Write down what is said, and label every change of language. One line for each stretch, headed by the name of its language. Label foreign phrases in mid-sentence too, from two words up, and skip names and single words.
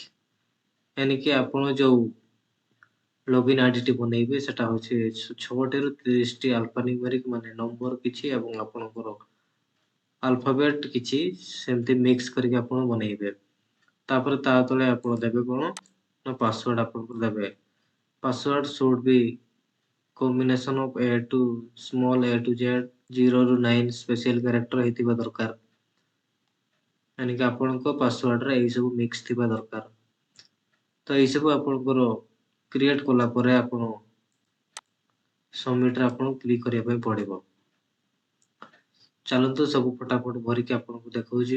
Odia: ଏଣିକି ଆପଣ ଯୋଉ ଲଗ୍ଇନ୍ ଆଇଡିଟି ବନେଇବେ ସେଟା ହଉଛି 6ଟି ରୁ 30ଟି ଆଲଫାନ୍ୟୁମେରିକ୍ ମାନେ ନମ୍ବର କିଛି ଏବଂ ଆପଣଙ୍କର ଆଲଫାବେଟ୍ କିଛି ସେମିତି ମିକ୍ସ କରିକି ଆପଣ ବନେଇବେ। ତାପରେ ତା ତଳେ ଆପଣ ଦେବେ କଣ ନା ପାସୱାର୍ଡ ଆପଣଙ୍କର ଦେବେ।
English: password should be combination of A to small a to z 0 ରୁ 9 special character
Odia: ହେଇଥିବା ଦରକାର। ଏଣିକି ଆପଣଙ୍କ ପାସୱାର୍ଡରେ ଏଇ ସବୁ ମିକ୍ସ ଥିବା ଦରକାର। ତ ଏଇ ସବୁ ଆପଣଙ୍କର କ୍ରିଏଟ୍ କଲା ପରେ ଆପଣ ସବମିଟରେ ଆପଣଙ୍କୁ କ୍ଲିକ୍ କରିବା ପାଇଁ ପଡ଼ିବ। ଚାଲନ୍ତୁ ସବୁ ଫଟାଫଟ ଭରିକି ଆପଣଙ୍କୁ ଦେଖଉଛି।